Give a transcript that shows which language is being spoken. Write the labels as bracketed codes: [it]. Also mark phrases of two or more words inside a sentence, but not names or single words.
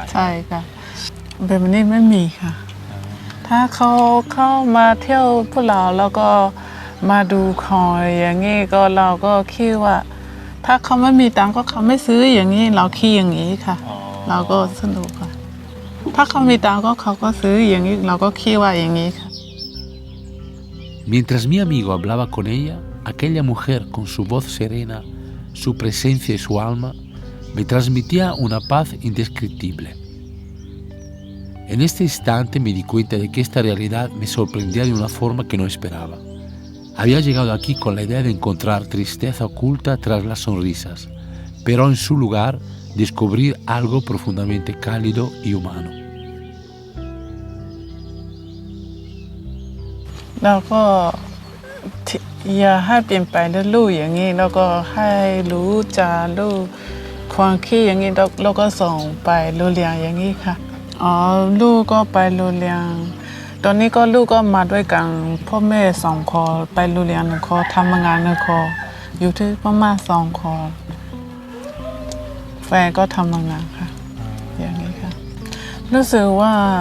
[th] ใช่ค่ะแบบนี้ไม่มีค่ะ ถ้าเขาเข้ามาเที่ยวพวกเราแล้วก็มาดูของอย่างนี้ก็เราก็คิดว่า ถ้าเขาไม่มีตังค์ก็เขาไม่ซื้ออย่างนี้เราคิดอย่างนี้ค่ะ เราก็สนุกค่ะถ้าเขามีตังค์ก็เขาก็ซื้ออย่างนี้เราก็คิดว่าอย่างนี้ค่ะ [es] Mientras mi amigo hablaba con ella, aquella mujer con su voz serena, su presencia y su alma, me transmitía una paz indescriptible. En este instante me di cuenta de que esta realidad me sorprendía de una forma que no esperaba. Había llegado aquí con la idea de encontrar tristeza oculta tras las sonrisas, pero en su lugar descubrir algo profundamente cálido y humano. [th] เราก็อย่าให้เปลี่ยนไปด้วยลูกอย่างนี้แล้วก็ให้รู้จาลูกความคิด อย่างนี้เราก็ส่งไปโรงเรียนอย่างนี้ค่ะลูกก็ไปโรงเรียนตอนนี้ก็ลูกก็มาด้วยกันพ่อแม่2 คนไปโรงเรียน1 คนทำงาน1 คนอยู่ที่ประมาณ2 คนแฟนก็ทำงานค่ะอย่างนี้ค่ะรู้สึกว่า